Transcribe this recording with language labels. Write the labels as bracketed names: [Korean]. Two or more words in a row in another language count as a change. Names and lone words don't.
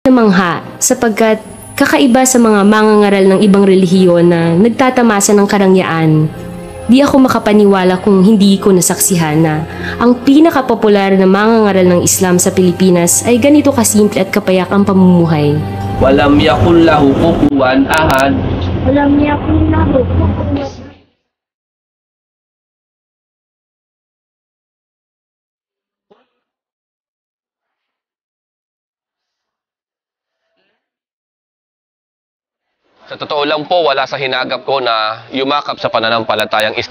[Filipino] Namangha sapagkat kakaiba sa mga mangangaral ng ibang relihiyon na nagtatamasa ng karangyaan. Di ako makapaniwala kung hindi ko nasaksihan na ang pinakapopular na mangangaral ng Islam sa Pilipinas ay ganito kasimple at kapayak ang pamumuhay. [Arabic] ولم يكن له كفوا أحد. ولم يكن له كفوا. [Filipino] Sa totoo lang po, wala sa hinagap ko na yumakap sa pananampalatayang Islam.